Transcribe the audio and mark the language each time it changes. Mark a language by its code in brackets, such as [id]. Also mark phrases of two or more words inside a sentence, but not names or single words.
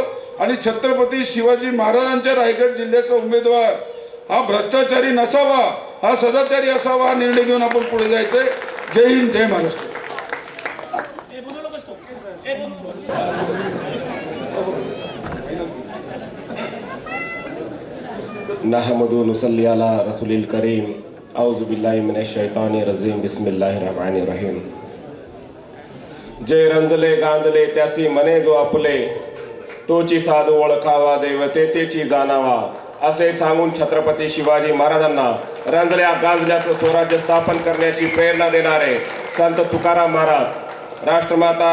[mr] आणि छत्रपती शिवाजी महाराजांच्या रायगड जिल्ह्याचा उमेदवार हा भ्रष्टाचारी नसावा, हा सदाचारी असावा, हा निर्णय घेऊन आपण पुढे जायचंय. जय हिंद, जय महाराष्ट्र. [ar] نحمده ونصلي على رسوله الكريم أعوذ بالله من الشيطان الرجيم بسم الله الرحمن الرحيم. [mr] जे रंजले गांजले त्यासी मने जो आपले, तोची साधू ओळखावा देवते तेची जाणावा असे सांगून छत्रपती शिवाजी महाराजांना रंजल्या गांजल्याचं स्वराज्य स्थापन करण्याची प्रेरणा देणारे संत तुकाराम महाराज, राष्ट्रमाता